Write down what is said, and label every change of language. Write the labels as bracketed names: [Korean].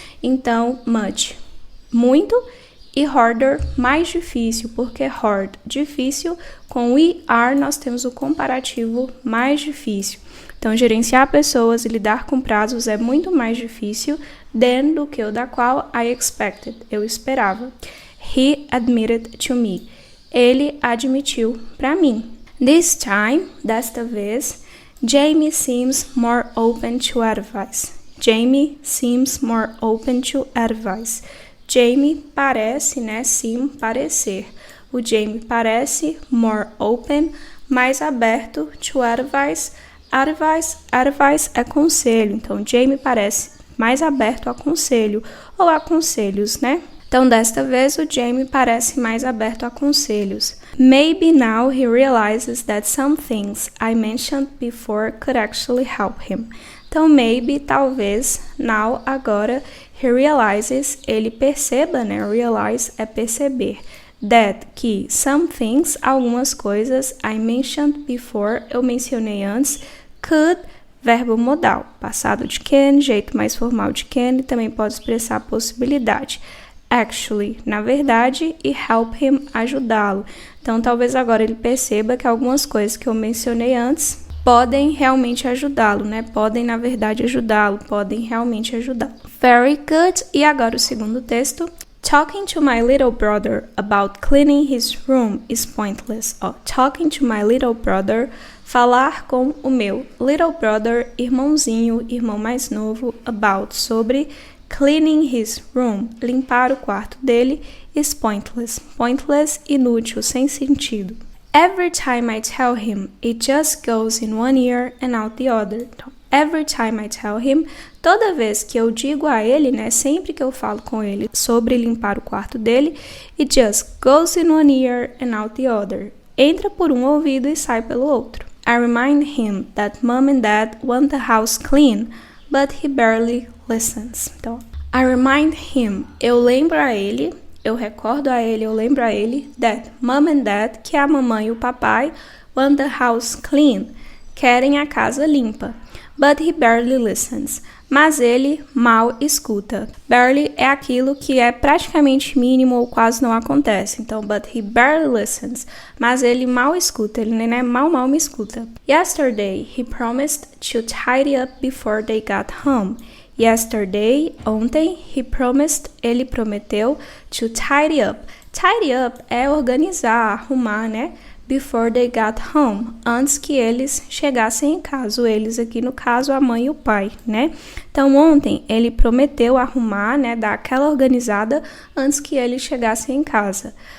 [Portuguese] Então, much, muito, e harder, mais difícil, porque hard, difícil, com we are nós temos o comparativo mais difícil. Então, gerenciar pessoas e lidar com prazos é muito mais difícil than do que o da qual [English] I expected, [Portuguese] eu esperava. [English] He admitted to me, [Portuguese] ele admitiu para mim. [English] This time, [Portuguese] desta vez, [English] Jamie seems more open to advice. Jamie seems more open to advice. [Portuguese] Jamie parece, né? Seem, parecer. O Jamie parece [English] more open, [Portuguese] mais aberto to advice. Advice é conselho. Então, Jamie parece mais aberto a conselho ou a conselhos, né? Então, desta vez, o Jamie parece mais aberto a conselhos. [English] Maybe now he realizes that some things I mentioned before could actually help him. [Portuguese] Então, maybe, talvez, now, agora, [English] he realizes, [Portuguese] ele perceba, né? Realize é perceber. That, que, [English] some things, [Portuguese] algumas coisas, [English] I mentioned before, [Portuguese] eu mencionei antes, could, verbo modal, passado de can, jeito mais formal de can, e também pode expressar possibilidade. Actually, na verdade, e [English] help him, [Portuguese] ajudá-lo. Então, talvez agora ele perceba que algumas coisas que eu mencionei antes podem realmente ajudá-lo, né? Podem, na verdade, ajudá-lo, podem realmente ajudá-lo. [English] Very good. [Portuguese] E agora o segundo texto. [English] Talking to my little brother about cleaning his room is pointless. Talking to my little brother, [Portuguese] falar com o meu little brother, irmãozinho, irmão mais novo, about, sobre [English] cleaning his room, [Portuguese] limpar o quarto dele, [English] is pointless. [Portuguese] Pointless, inútil, sem sentido. [English] Every time I tell him, it just goes in one ear and out the other. [Portuguese] Então, [English] every time I tell him, [Portuguese] toda vez que eu digo a ele, né, sempre que eu falo com ele sobre limpar o quarto dele, [English] it just goes in one ear and out the other. [Portuguese] Entra por um ouvido e sai pelo outro. [English] I remind him that mom and dad want the house clean, but he barely listens. [Portuguese] Então, [English] I remind him, [Portuguese] eu lembro a ele, eu recordo a ele, eu lembro a ele, that mom and dad, que é a mamãe e o papai, [English] want the house clean, [Portuguese] querem a casa limpa. [English] But he barely listens. [Portuguese] Mas ele mal escuta. Barely é aquilo que é praticamente mínimo ou quase não acontece. Então, [English] but he barely listens. [Portuguese] Mas ele mal escuta. Ele né, mal me escuta. [English] Yesterday, he promised to tidy up before they got home. Yesterday, ontem, he promised, [Portuguese] ele prometeu, [English] to tidy up. [Portuguese] Tidy up é organizar, arrumar, né? [English] Before they got home, [Portuguese] antes que eles chegassem em casa. Eles aqui, no caso, a mãe e o pai, né? Então, ontem, ele prometeu arrumar, né? Dar aquela organizada antes que eles chegassem em casa.